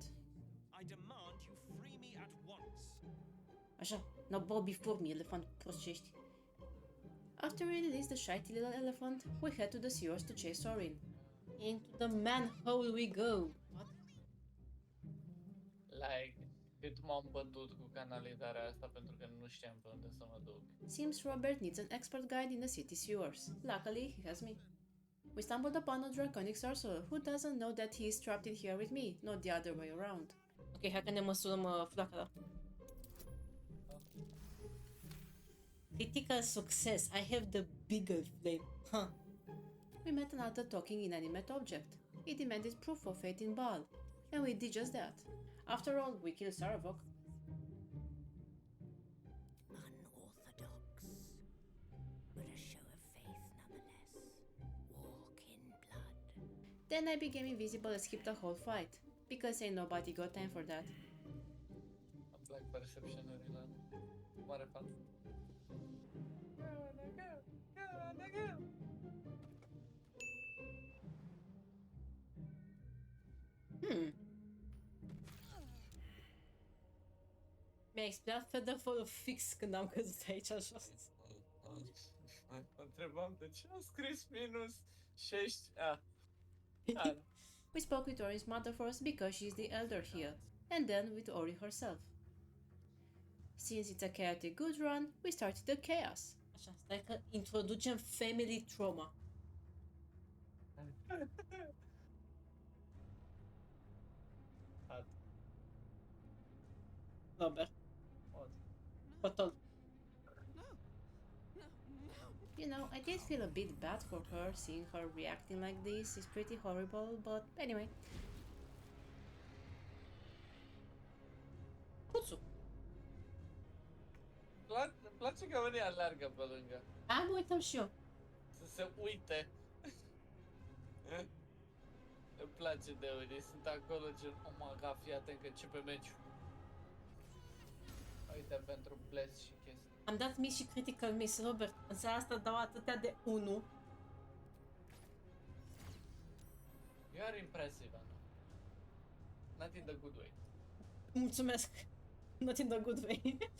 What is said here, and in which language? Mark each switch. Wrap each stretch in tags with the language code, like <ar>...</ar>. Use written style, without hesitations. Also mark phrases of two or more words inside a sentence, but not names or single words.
<en>I demand you free me at once. Așa, now bow before me, elephant prostești. After we released the shitey little elephant, we head to the sewers to chase Sorin. Into the manhole we go. What? Like,</en> <ro>cât m-am bătut cu canalizarea asta pentru că nu știam pe unde să mă duc.</ro> <en>Seems Robert needs an expert guide in the city sewers. Luckily, he has me. We stumbled upon a draconic sorcerer who doesn't know that he is trapped in here with me, not the other way around.</en> <ro>Ok, hai că ne măsurăm flacăra.</ro> <en>Critical success. I have the bigger flame. Huh. We met another talking inanimate object. He demanded proof of faith in Baal, and we did just that. After all, we killed Saravok. Unorthodox, but a show of faith nonetheless. Walk in blood. Then I became invisible and skipped the whole fight, because ain't nobody got time for that.</en> <ro>Îmi plac perception-urile. Mare fan. Mi-a explicat Featherfall fix când am căzut aici jos. Mă întrebam de ce a scris minus 6.</ro> <en>We spoke with Ori's mother first because she is the elder here, and then with Ori herself. Since it's a chaotic good run, we started the chaos.</en> <ro>Așa, stai că introducem</ro> <en>family trauma.</en> <ro>Robert.</ro> <en>What? You know, I did feel a bit bad for her, seeing her reacting like this is pretty horrible, but anyway.</en> <ro>Puțu. Îmi place că unii alergă pe lângă. Mă uităm și eu. Să se uite. Îmi place de unii, sunt acolo gen,</ro> <en>oh my god,</en> <ro>fii atent că începe meciul. Uite, pentru bless și chestii. Am dat miss și</ro> <en>critical miss,</en> <ro>Robert. În seara asta dau atâtea de 1.</ro> <en>You are impressive, Anna. Not in the good way. Mulțumesc. Not in the good way.</en>